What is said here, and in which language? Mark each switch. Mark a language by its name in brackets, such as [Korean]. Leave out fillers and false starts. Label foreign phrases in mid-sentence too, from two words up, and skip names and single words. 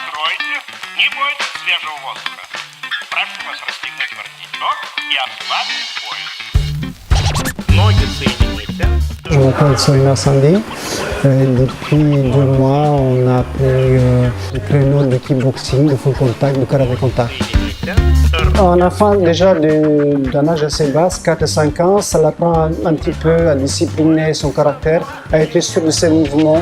[Russian] стойте, не бойтесь свежего воздуха. Прошу вас расстегнуть воротничок и ослабить пояс. Ноги соедините. [French] Je m'appelle Solina Sandy. Depuis 2 mois, on a pris le créneau de kickboxing, de full contact, de karaté contact. Un enfant déjà d'un âge assez bas, 4 et 5 ans, ça l'apprend un petit peu à discipliner son caractère, à être sûr de ses mouvements.